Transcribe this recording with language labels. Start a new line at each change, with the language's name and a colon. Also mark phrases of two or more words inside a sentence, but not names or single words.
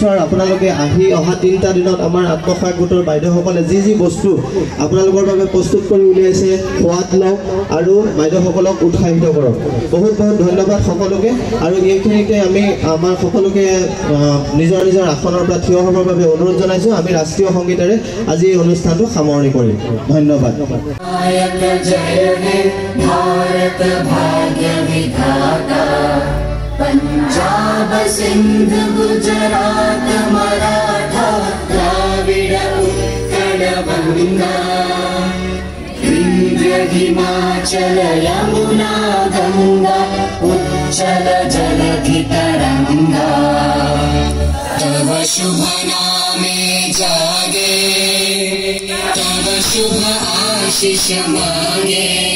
Assamese: আৰু আপোনালোকে আহি অহা 3টা দিনত আমাৰ আত্মসহায়ক গোটৰ বাইদেউসকলে যি বস্তু আপোনালোকৰ বাবে প্ৰস্তুত কৰি উলিয়াইছে সোৱাদ লওক আৰু বাইদেউসকলক উৎসাহিত কৰক বহুত ধন্যবাদ সকলোকে আৰু এইখিনিতে আমি আমাৰ সকলোকে নিজৰ আসনৰ পৰা থিয় হ'বৰ বাবে অনুৰোধ জনাইছোঁ আমি ৰাষ্ট্ৰীয় সংগীতেৰে আজি এই অনুষ্ঠানটো সামৰণি কৰিম ধন্যবাদ
Bangla: ভারত ভাগ্য বিধাতা পাঞ্জাব সিন্ধু গুজরাট মারাঠা দ্রাবিড় উৎকল বঙ্গ বিন্ধ্য হিমাচল যমুনা গঙ্গা উচ্ছল জলধি তরঙ্গ তব শুভ নামে জাগে তব শুভ আশিস মাগে